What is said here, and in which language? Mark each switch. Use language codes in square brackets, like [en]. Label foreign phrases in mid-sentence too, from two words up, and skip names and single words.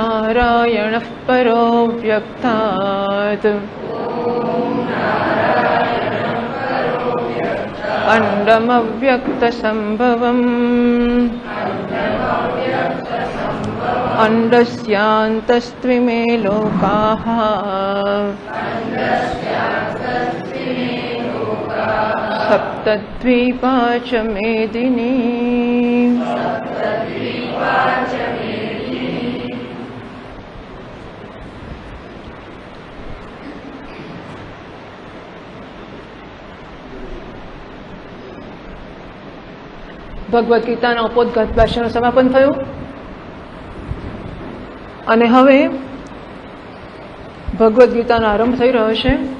[sa] नारायणः परो व्यक्तात् अण्डमव्यक्तसम्भवम् अण्डस्यान्तस्त्विमे लोकाः सप्तद्वीपा च मेदिनी। [gu] ભગવદ્ ગીતાના ઉपोद्घात ભાષ્યનું સમાપન થયું અને હવે ભગવદ્ ગીતાનો આરંભ થઈ રહ્યો છે।